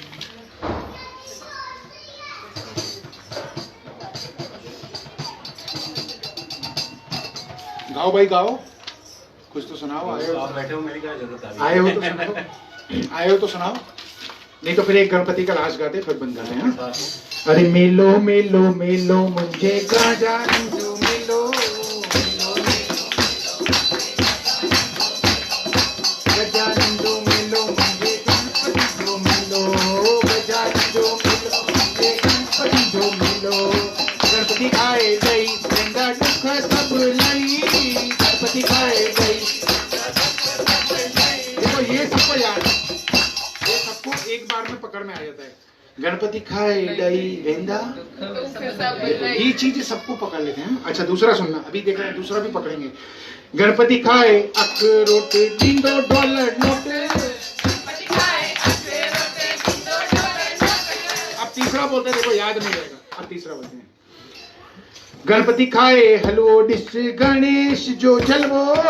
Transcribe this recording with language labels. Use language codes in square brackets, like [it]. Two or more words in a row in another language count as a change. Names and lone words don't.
[hi] गाओ भाई गाओ, कुछ तो सुनाओ। आए हो, बैठे हो, मेरी क्या जरूरत है? आए हो तो सुनाओ, आए हो तो सुनाओ, नहीं तो फिर एक गणपति का लास्ट गाते फिर बंद करते हैं। [sd] अरे मेलो मेलो मेलो मुझे गाजा जो मेलो, गजानंदो मेलो मुझे गणपति जो मेलो, गजानंदो मेलो मुझे गणपति जो मेलो। गणपति आए गई गंगा दुख सब लई, गणपति आए गई। [hi] देखो ये सबको याद है, ये सबको एक बार में पकड़ में आ जाता है। [sd] गणपति खाए दई वेंदा, [hi] ये चीज सबको पकड़ लेते हैं। अच्छा दूसरा सुनना, अभी देख रहे हैं दूसरा भी पकड़ेंगे। [sd] गणपति खाए अखरोट डिंडो डॉलर नोट। [hi] अब तीसरा बोलते हैं, देखो याद नहीं रहेगा, अब तीसरा बोलते हैं। [sd] गणपति खाए हलवो डिश गणेश जो जलवो,